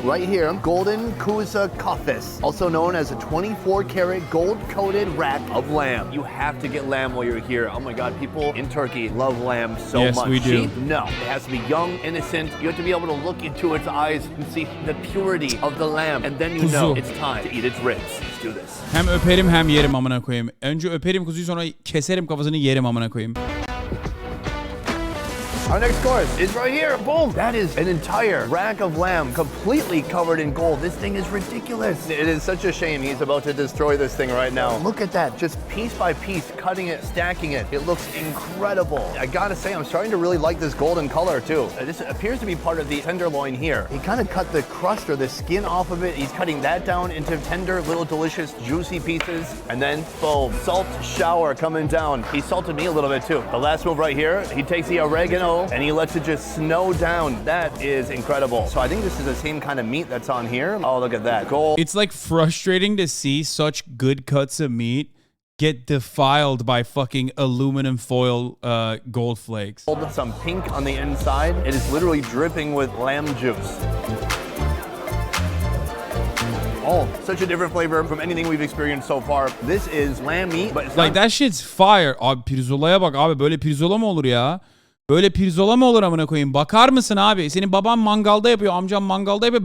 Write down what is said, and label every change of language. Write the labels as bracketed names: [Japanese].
[English] Right here, golden kuza kafes, also known as a 24-karat gold-coated rack of lamb. You have to get lamb while you're here. Oh my God, people in Turkey love lamb so much. Yes, we do. Cheap? No, it has to be young, innocent. You have to be able to look into its eyes and see the purity of the lamb, and then you know it's time to eat its ribs. Let's do this. [Turkish] Hem öperim hem yerim amına koyayım. Önce öperim kuzuyu sonra keserim kafasını yerim amına koyayım. [English] Our next course is right here. Boom! That is an entire rack of lamb completely covered in gold. This thing is ridiculous. It is such a shame he's about to destroy this thing right now. Look at that. Just piece by piece, cutting it, stacking it. It looks incredible. I gotta say, I'm starting to really like this golden color too. This appears to be part of the tenderloin here. He kind of cut the crust or the skin off of it. He's cutting that down into tender, little delicious, juicy pieces. And then, boom, salt shower coming down. He salted me a little bit too. The last move right here, he takes the oregano and he lets it just snow down. That is incredible. So I think this is the same kind of meat that's on here. Oh, look at that. Gold. It's like frustrating to see such good cuts of meat get defiled by fucking aluminum foil gold flakes. Some pink on the inside. It is literally dripping with lamb juice. Oh, such a different flavor from anything we've experienced so far. This is lamb meat, but it's like that shit's fire. [Turkish] Abi pirzolaya bak abi, böyle pirzola mı olur ya? Böyle pirzola mı olur amına koyayım? Bakar mısın abi? Senin baban mangalda yapıyor, amcam mangalda yapıyor.